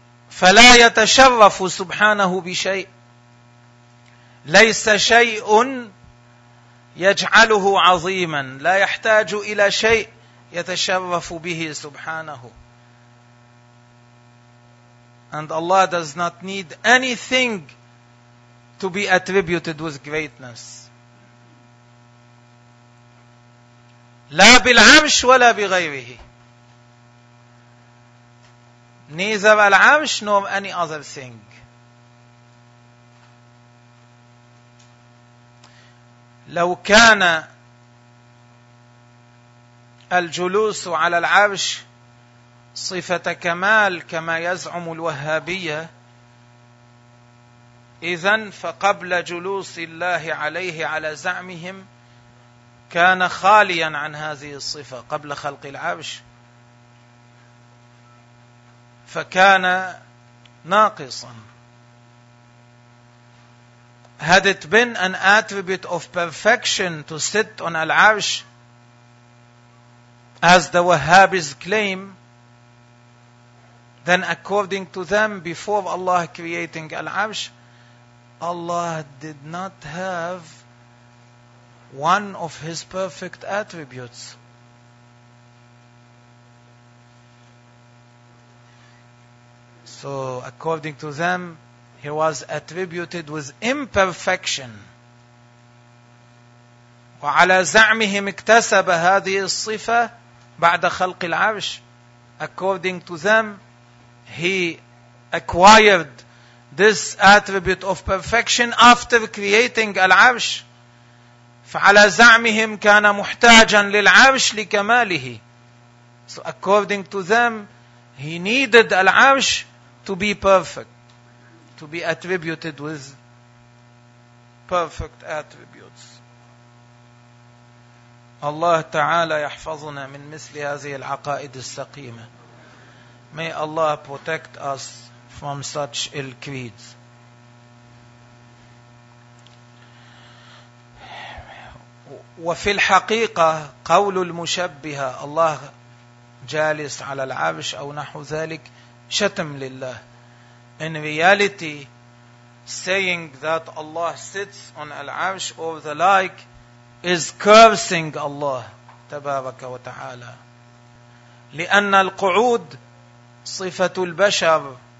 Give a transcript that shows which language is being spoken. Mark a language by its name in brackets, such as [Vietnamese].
[Arabic] فلا يتشرف سبحانه بشيء ليس شيء يجعله عظيما لا يحتاج إلى شيء يتشرف به سبحانه. [English] And Allah does not need anything to be attributed with greatness. [Arabic] لا بالعرش ولا بغيره. [English] Neither Al-Arsh nor any other thing. [Arabic] لو كان الجلوس على العرش صفة كمال كما يزعم الوهابية إذن فقبل جلوس الله عليه على زعمهم كان خاليا عن هذه الصفة قبل خلق العرش فكان ناقصا. [English] Had it been an attribute of perfection to sit on Al-Arsh, as the Wahhabis claim, then according to them, before Allah creating Al-Arsh, Allah did not have one of His perfect attributes. So according to them, He was attributed with imperfection. [Arabic] وعلى زعمهم اكتسب هذه الصفة بعد خلق العرش. [English] According to them, He acquired this attribute of perfection after creating العرش. [Arabic] فعلى زعمهم كان محتاجا للعرش لكماله. [English] So according to them, He needed العرش to be perfect, to be attributed with perfect attributes. [Arabic] Allah Ta'ala yahfazuna min misli hazihi al-aqaid al-saqima. [English] May Allah protect us from such ill creeds. [Arabic] وفي الحقيقة قول المشبهة الله جالس على العرش أو نحو ذلك شتم لله. [English] In reality, saying that Allah sits on Al-Arsh or the like is cursing Allah, Tabaraka wa Ta'ala. [Arabic] لأن القعود صفة البشر